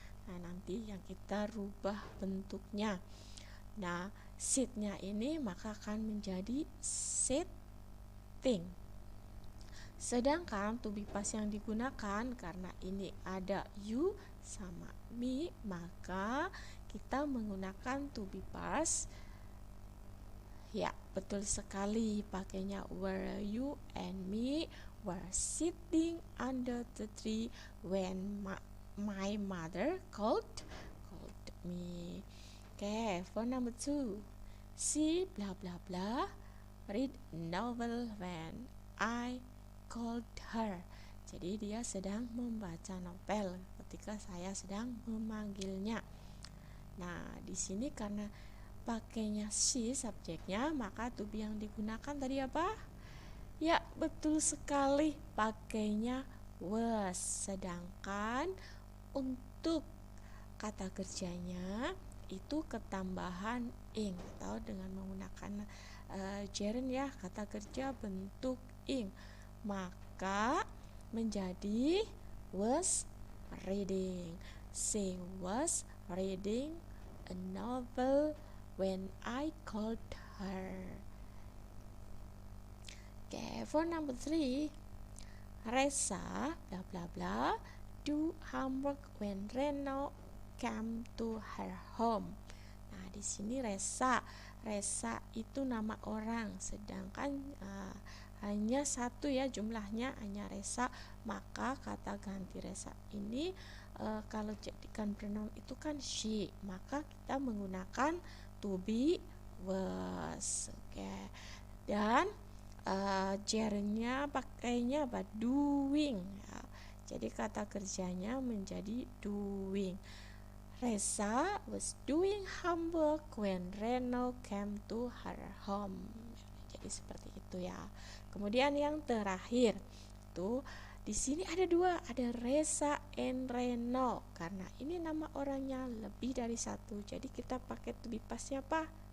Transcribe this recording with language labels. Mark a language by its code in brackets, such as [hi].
[id] Nah, nanti yang kita rubah bentuknya. Nah, sit-nya ini maka akan menjadi sitting. Sedangkan to be past yang digunakan, karena ini ada you sama me, maka kita menggunakan to be past. Ya, betul sekali, pakainya [en] were you and me were sitting under the tree when my mother called me. Okay, for number 2, she blah blah blah read novel when I called her. [id] Jadi dia sedang membaca novel ketika saya sedang memanggilnya. Nah, di sini karena pakainya she subjeknya, maka to be yang digunakan tadi apa? Ya, betul sekali, pakainya was. Sedangkan untuk kata kerjanya itu ketambahan ing, atau dengan menggunakan gerund ya, kata kerja bentuk ing, maka menjadi was reading. [en] She was reading a novel when I called her. Okay, for number 3, Reza blah blah blah do homework when Reno came to her home. [id] Nah, di sini Reza itu nama orang, sedangkan hanya 1 ya jumlahnya, hanya Reza, maka kata ganti Reza ini kalau jadikan pronoun itu kan she, maka kita menggunakan to be was. Okay. Dan gerundnya pakainya apa? Doing ya. Jadi kata kerjanya menjadi doing. [en] Reza was doing homework when Reno came to her home. [id] Jadi seperti itu ya. Kemudian yang terakhir tuh di sini ada 2, ada Reza and Reno. Karena ini nama orangnya lebih dari 1, jadi kita pakai to be past apa?